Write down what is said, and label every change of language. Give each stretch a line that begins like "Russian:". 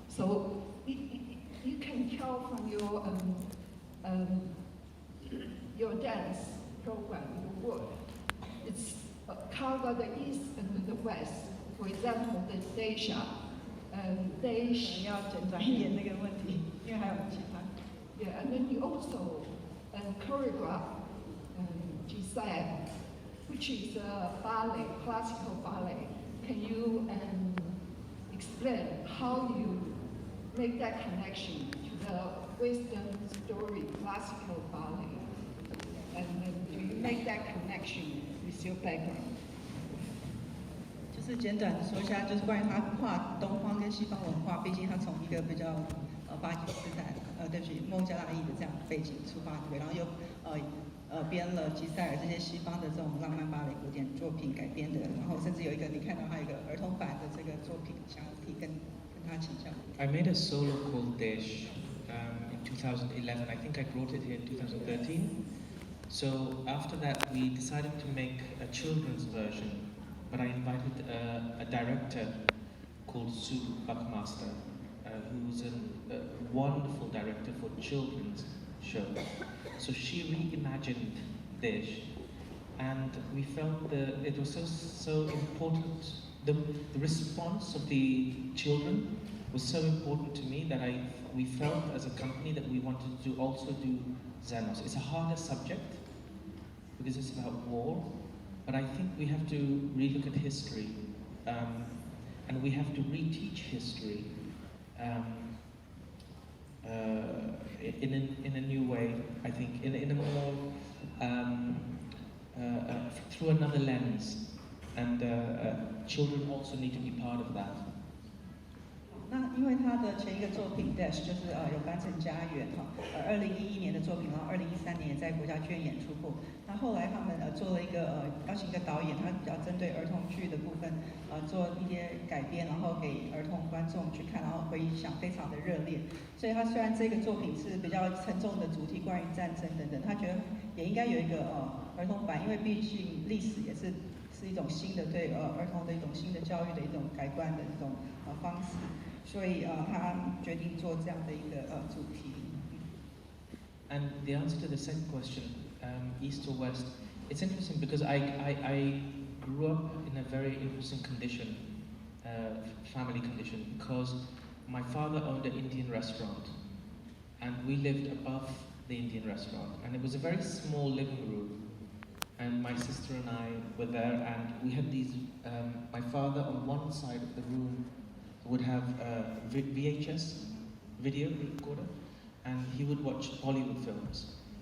English: So you can tell from your dance program, your work, it's cover the East and the West. For example, the Daisha,
Chinese: 要简短一点那个问题，因为还有其他。
English: Yeah, and then you also choreograph Giselle, which is a ballet, classical ballet. Can you explain how you make that connection to the Western story, classical ballet? And then do you make that connection with your background?
Chinese: 就是简短的说一下，就是关于他跨东方跟西方文化，毕竟他从一个比较巴基斯坦对不起孟加拉裔的这样背景出发，对，然后又编了吉赛尔这些西方的这种浪漫芭蕾古典作品改编的，然后甚至有一个你看到还有一个儿童版的这个作品，想提跟他请教。
English: I made a solo called Desh in 2011. I think I brought it here in 2013. So after that, we decided to make a children's version. But I invited a director called Sue Buckmaster, who's a wonderful director for children's shows. So she reimagined Desh, and we felt that it was so important. The response of the children was so important to me that we felt as a company that we wanted to also do Xenos. It's a harder subject because it's about war. But I think we have to relook at history, and we have to reteach history in a new way. I think in a more through another lens, and children also need to be part of that.
Chinese: 那因为他的前一个作品 Dash 就是有翻成家园哈，2011年的作品，然后2013年也在国家剧院演出过。那后来他们做了一个邀请一个导演，他比较针对儿童剧的部分做一些改编，然后给儿童观众去看，然后回响非常的热烈。所以他虽然这个作品是比较沉重的主题，关于战争等等，他觉得也应该有一个儿童版，因为毕竟历史也是一种新的对儿童的一种新的教育的一种改观的一种方式。所以他决定做这样的一个主题。
English: And the answer to the second question, East or West, it's interesting because I grew up in a very interesting condition, family condition, because my father owned an Indian restaurant and we lived above the Indian restaurant, and it was a very small living room, and my sister and I were there, and we had these, my father on one side of the room would have a VHS video recorder, and he would watch Bollywood films.